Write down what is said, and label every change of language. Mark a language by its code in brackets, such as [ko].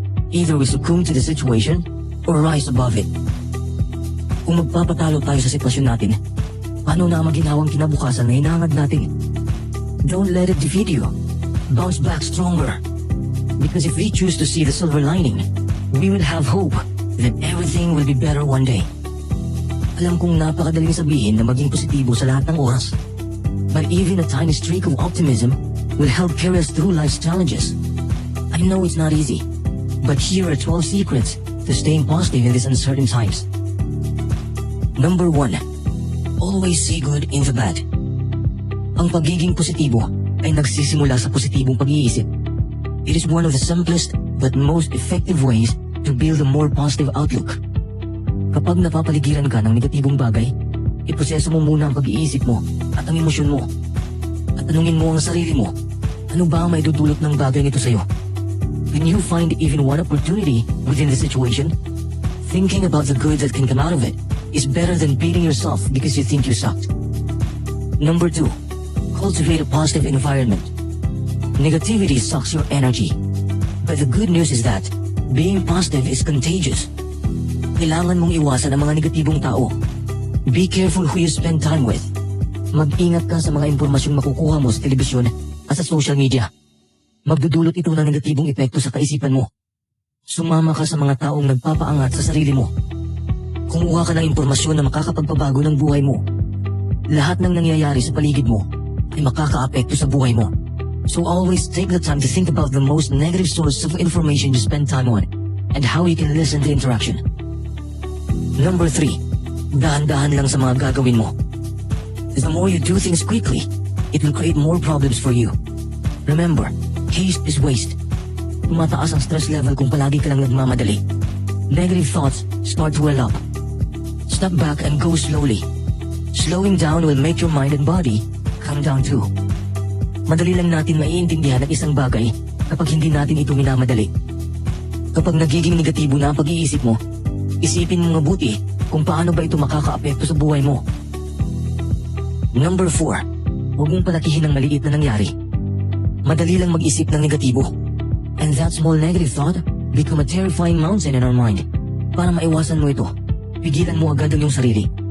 [en] Either we succumb to the situation or rise above it. [tl] Kung magpapatalo tayo sa sitwasyon natin, paano na maginhawang kinabukasan na hinahangad natin? [en] Don't let it defeat you. Bounce back stronger. Because if we choose to see the silver lining, we will have hope that everything will be better one day. [tl] Alam kong napakadaling sabihin na maging positibo sa lahat ng oras. [en] But even a tiny streak of optimism will help carry us through life's challenges. I know it's not easy, but here are 12 secrets to staying positive in these uncertain times. Number 1. Always see good in the bad. [tl] Ang pagiging positibo ay nagsisimula sa positibong pag-iisip. [en] It is one of the simplest but most effective ways to build a more positive outlook. [tl] Kapag napapaligiran ka ng negatibong bagay, iproseso mo muna ang pag-iisip mo at ang emosyon mo. At tanungin mo ang sarili mo, ano ba ang maidudulot ng bagay nito sa'yo? [en] When you find even one opportunity within the situation, thinking about the good that can come out of it is better than beating yourself because you think you sucked. Number 2. Cultivate a positive environment. Negativity sucks your energy. But the good news is that being positive is contagious. [tl] Kailangan mong iwasan ang mga negatibong tao. [en] Be careful who you spend time with. [tl] Mag-ingat ka sa mga impormasyong makukuha mo sa telebisyon at sa social media. Magdudulot ito ng negatibong epekto sa kaisipan mo. Sumama ka sa mga taong nagpapaangat sa sarili mo. Kumuha ka ng impormasyon na makakapagpabago ng buhay mo. Lahat ng nangyayari sa paligid mo ay makakaapekto sa buhay mo. [en] So always take the time to think about the most negative source of information you spend time on and how you can listen to interaction. Number 3. [tl] Dahan-dahan lang sa mga gagawin mo. [en] The more you do things quickly, it will create more problems for you. Remember, haste is waste. [tl] Tumataas ang stress level kung palagi ka lang nagmamadali. [en] Negative thoughts start to well up. Step back and go slowly. Slowing down will make your mind and body calm down too. [tl] Madali lang natin maiintindihan ang isang bagay kapag hindi natin ito minamadali. Kapag nagiging negatibo na ang pag-iisip mo, isipin mo mabuti kung paano ba ito makakaapekto sa buhay mo. Number 4. Huwag mong palakihin ang maliit na nangyari. Madali lang mag-isip ng negatibo. [en] And that small negative thought become a terrifying mountain in our mind. [tl] Para maiwasan mo ito, pigilan mo agad ang iyong sarili.